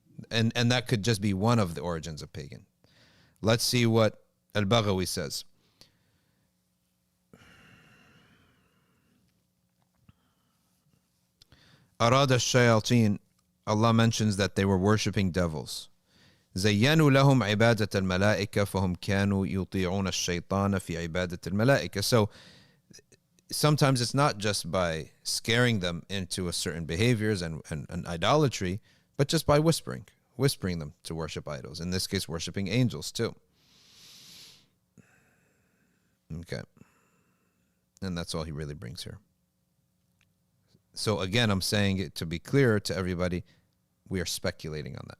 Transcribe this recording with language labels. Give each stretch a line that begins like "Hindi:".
English: And that could just be one of the origins of pagan. Let's see what Al-Baghawi says.
Arabic: Arada al-Shayateen,
English: Allah mentions that they were worshipping devils.
Arabic: زينوا لهم عبادة الملائكة فهم كانوا يطيعون الشيطان في عبادة الملائكة.
English: So sometimes it's not just by scaring them into a certain behaviors and idolatry, but just by whispering them to worship idols. In this case, worshiping angels too. Okay. And that's all he really brings here. So again, I'm saying it to be clear to everybody, we are speculating on that.